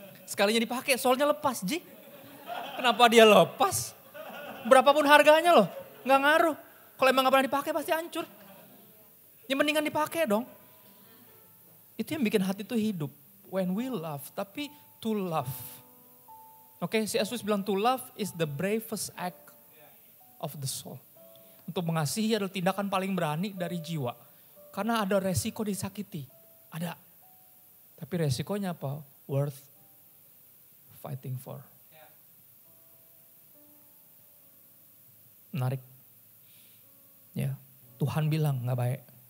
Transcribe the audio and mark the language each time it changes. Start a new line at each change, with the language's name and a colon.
Indonesian: Sekalinya dipakai, soalnya lepas, Ji. Kenapa dia lepas? Berapapun harganya loh, gak ngaruh. Kalau emang gak pernah dipakai pasti hancur. Ya mendingan dipakai dong. Itu yang bikin hati itu hidup.
English: When we love,
Indonesian: tapi
English: to love. Oke, C.S. Lewis
Indonesian: bilang
English: to love is the bravest act of the soul.
Indonesian: Untuk mengasihi adalah tindakan paling berani dari jiwa. Karena ada resiko disakiti. Ada. Tapi resikonya apa?
English: Worth fighting for.
Indonesian: Menarik. Ya, Tuhan bilang gak baik.